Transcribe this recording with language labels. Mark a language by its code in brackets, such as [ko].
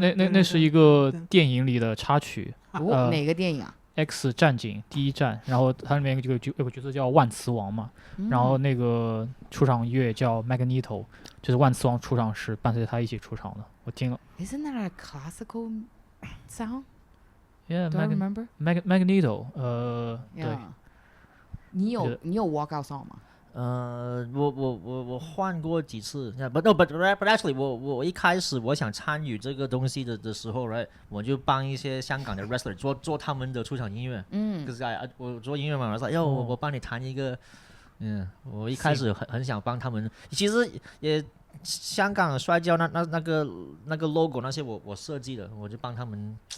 [zh] 那是一个电影里的插曲，哦，哪个电影啊？ X 战警第一战，然后它里面有个角色叫万磁王嘛，然后那个出场乐叫 Magneto，就是万磁王出场时伴随他一起出场的。我听了 [en] Isn't that a classical sound? ，Yeah Do I remember? [zh] Magneto，对 [en] Yeah. [zh] 你有觉得你有 [en] walkout song [zh] 吗？我换过几次， [en] but actually [zh] 我一开始我想参与这个东西的时候 ，right， 我就帮一些香港的 wrestler 做他们的出场音乐，可是我做音乐嘛，我说哟我帮你弹一个，我一开始很想帮他们，其实也香港摔跤那个 logo 那些我设计的，我就帮他们，